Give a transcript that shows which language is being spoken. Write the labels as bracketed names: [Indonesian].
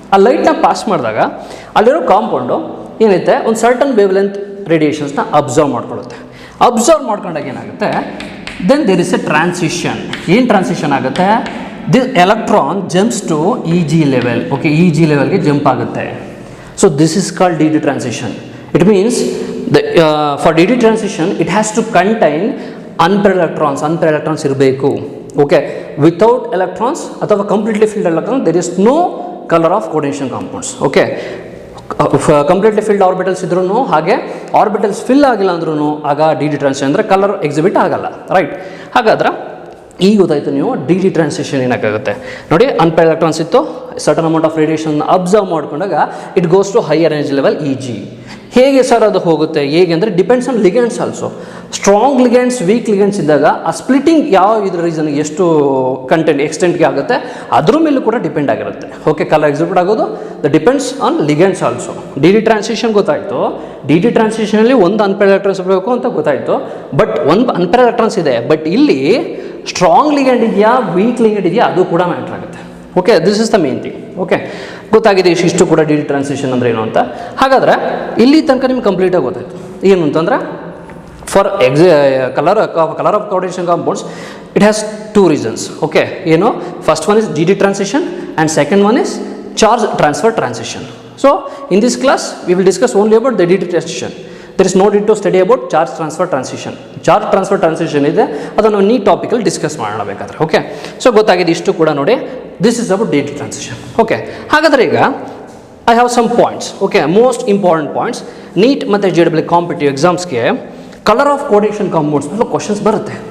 [Kannada] ಆ ಲೈಟ್ನ ಪಾಸ್ ಮಾಡಿದಾಗ ಅಲ್ಲಿರೋ ಕಾಂಪೌಂಡು ಏನೈತೆ ಒಂದು certain wave length ರೇಡಿಯೇಷನ್ಸ್ನ observe ಮಾಡ್ಕೊಳ್ಳುತ್ತೆ. Observe ಮಾಡ್ಕೊಂಡಾಗ ಏನಾಗುತ್ತೆ, [English] Then there is a transition. [Kannada] ಏನು ಟ್ರಾನ್ಸಿಷನ್ ಆಗುತ್ತೆ? [English] This electron jumps to EG level. Okay, [Kannada] EG ಲೆವೆಲ್ಗೆ ಜಂಪ್ ಆಗುತ್ತೆ. [English] So this is called d transition. It means for d transition it has to contain unpaired electrons ಇರಬೇಕು. Okay, without electrons ಅಥವಾ completely filled electron there is no colour of coordination compounds. [Kannada] Okay, completely filled orbitals ಇದ್ರೂ ಹಾಗೆ orbitals fill ಆಗಿಲ್ಲ ಅಂದ್ರೂ ಆಗ D transition ಅಂದರೆ colour exhibit ಆಗಲ್ಲ. Right, ಹಾಗಾದ್ರೆ ಈಗ ಗೊತ್ತಾಯಿತು ನೀವು ಡಿ ಟ್ರಾನ್ಸಿಷನ್ ಏನಾಗುತ್ತೆ ನೋಡಿ. [English] Unpaired electrons ಇತ್ತು, certain amount of radiation observe ಮಾಡ್ಕೊಂಡಾಗ it goes to higher energy level EG. [Kannada] ಹೇಗೆ ಸರ್ ಅದು ಹೋಗುತ್ತೆ? ಹೇಗೆ ಅಂದರೆ [English] Depends on ligands also. [Kannada] Strong ligands, weak ligands ಇದ್ದಾಗ ಆ ಸ್ಪ್ಲಿಟಿಂಗ್ ಯಾವ ಇದ್ರ ರೀಸನ್ಗೆ ಎಷ್ಟು ಕಂಟೆಂಟ್ ಎಕ್ಸ್ಟೆಂಟ್ಗೆ ಆಗುತ್ತೆ ಅದ್ರ ಮೇಲೂ ಕೂಡ ಡಿಪೆಂಡ್ ಆಗಿರುತ್ತೆ. ಓಕೆ, ಕಲರ್ ಎಕ್ಸಿಬಿಟ್ ಆಗೋದು [English] The depends on ligands also. [Kannada] D transition ಗೊತ್ತಾಯಿತು. ಡಿ ಟ್ರಾನ್ಸಿಷನಲ್ಲಿ ಒಂದು ಅನ್ಪೇರ್ಡ್ ಎಲೆಕ್ಟ್ರಾನ್ಸ್ ಬೇಕು ಅಂತ ಗೊತ್ತಾಯಿತು. ಬಟ್ ಒಂದು ಅನ್ಪೇರ್ಡ್ ಎಲೆಕ್ಟ್ರಾನ್ಸ್ ಇದೆ, ಬಟ್ ಇಲ್ಲಿ ಸ್ಟ್ರಾಂಗ್ ಲಿಗ್ಯಾಂಡ್ ಇದೆಯಾ ವೀಕ್ ಲಿಗ್ಯಾಂಡ್ ಇದೆಯಾ ಅದು ಕೂಡ ಮ್ಯಾಟ್ರ್ ಆಗುತ್ತೆ. Okay, [English] This is the main thing. [Kannada] Okay, ಗೊತ್ತಾಗಿದೆ ಇಷ್ಟು ಕೂಡ ಡಿ ಟ್ರಾನ್ಸಿಷನ್ ಅಂದರೆ ಏನು ಅಂತ. ಹಾಗಾದರೆ ಇಲ್ಲಿ ತನಕ ನಿಮ್ಗೆ ಕಂಪ್ಲೀಟಾಗಿ ಗೊತ್ತಾಯಿತು ಏನು ಅಂತಂದರೆ [English] for color of coordination compounds, it has two reasons. Okay, first one is DD transition and second one is charge transfer transition. So in this class we will discuss only about the DD transition. There is no need to study about charge transfer transition. [Kannada] Charge transfer transition ಇದೆ ಅದನ್ನು ನೀ topic ಅಲ್ಲಿ discuss ಮಾಡೋಣ ಬೇಕಾದ್ರೆ. Okay, so ಗೊತ್ತಾಗಿದೆ ಇಷ್ಟು ಕೂಡ ನೋಡಿ. [English] This is about DD transition. Okay, [Kannada] ಹಾಗಾದ್ರೆ ಈಗ [English] I have some points. Okay, most important points. [Kannada] Neat ಮತ್ತು JEE competitive ಎಕ್ಸಾಮ್ಸ್ಗೆ colour of coordination compounds ಮೇಲೆ ಕ್ವಶನ್ಸ್ ಬರುತ್ತೆ.